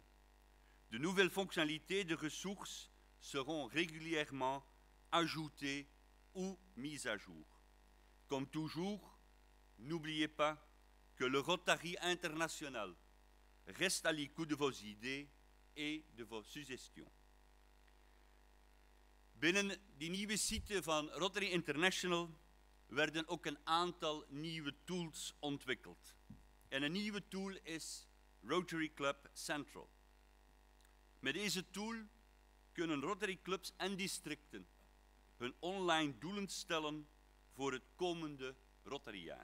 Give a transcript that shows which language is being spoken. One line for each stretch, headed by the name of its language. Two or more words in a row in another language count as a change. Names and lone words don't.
French: De nouvelles fonctionnalités de ressources seront régulièrement ajoutées ou mises à jour. Comme toujours, n'oubliez pas que le Rotary International reste à l'écoute de vos idées et de vos suggestions.
Dutch: Binnen die nieuwe site van Rotary International werden ook een aantal nieuwe tools ontwikkeld. En een nieuwe tool is Rotary Club Central. Met deze tool kunnen Rotary clubs en districten hun online doelen stellen voor het komende Rotaryjaar.